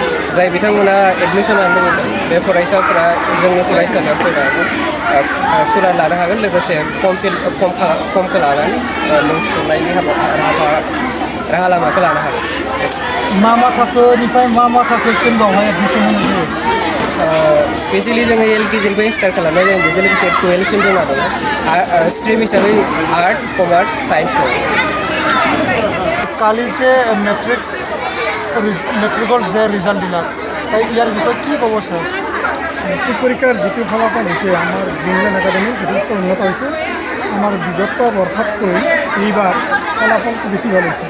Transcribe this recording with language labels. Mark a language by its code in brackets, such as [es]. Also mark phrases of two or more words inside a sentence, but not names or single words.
[brx] जाय बिथांमोना एडमिसन लानो लुबैदों बे फरायसाफोरा जोंनि फरायसालियाव फैनानै सुलाद लानो हागोन, लोगोसे फर्मखौ लानानै मुं थिसननायनि राहा लामाखौ लानो हागोन। मा थाखोनिफ्राय मा थाखोसिम बावहाय एडमिसन होनाय जायो? स्पेसियेलि जोङो LKG स्टार्ट खालामनाय जायो, बेजों लोगोसे 12सिम दङ आरो स्ट्रिम हिसाबै [en] arts, commerce, science [brx] दङ। [as] কালি যে মেট্রিকৰ যে ৰিজাল্ট দিলাক, ইয়াৰ বিষয়ে কি ক'ব স্যাৰ? মেট্ৰিক পৰীক্ষাৰ যিটো ফলাফল হৈছে আমাৰ গ্ৰিনলেণ্ড একাডেমি যথেষ্ট উন্নত হৈছে। আমাৰ বিগত বৰ্ষতকৈ এইবাৰ ফলাফলটো বেছি ভাল হৈছে।